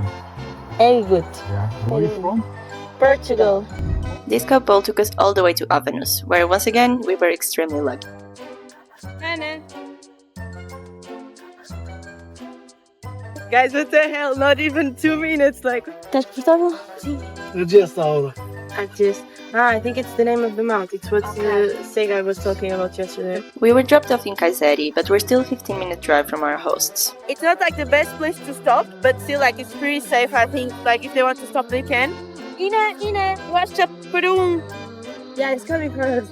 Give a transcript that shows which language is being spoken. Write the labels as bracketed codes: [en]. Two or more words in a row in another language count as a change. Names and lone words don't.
[en] Very good. yeah. Where are you from? Portugal. This couple took us all the way to Avenos, where once again we were extremely lucky. Anna. Guys, what the hell? Not even 2 minutes, like... [pt] Estás portável? Sim. [en] Erciyes Tower. Erciyes. I think it's the name of the mount. It's what Sega was talking about yesterday. We were dropped off in Kayseri, but we're still a 15-minute drive from our hosts. It's not like the best place to stop, but still like it's pretty safe, I think. Like if they want to stop, they can. Ina, watch up for Yeah, it's coming for us.